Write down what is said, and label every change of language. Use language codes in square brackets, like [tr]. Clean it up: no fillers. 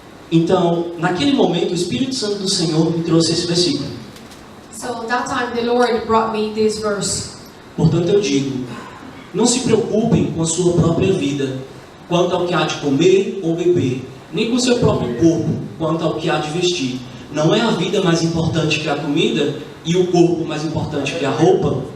[pt] Então, naquele momento, o Espírito Santo do Senhor me trouxe esse versículo. [en] So that time the Lord brought me this verse. [pt] Portanto, eu digo, não se preocupem com a sua própria vida, quanto ao que há de comer ou beber, nem com o seu próprio corpo, quanto ao que há de vestir. não é a vida mais importante que a comida e o corpo mais importante que a roupa.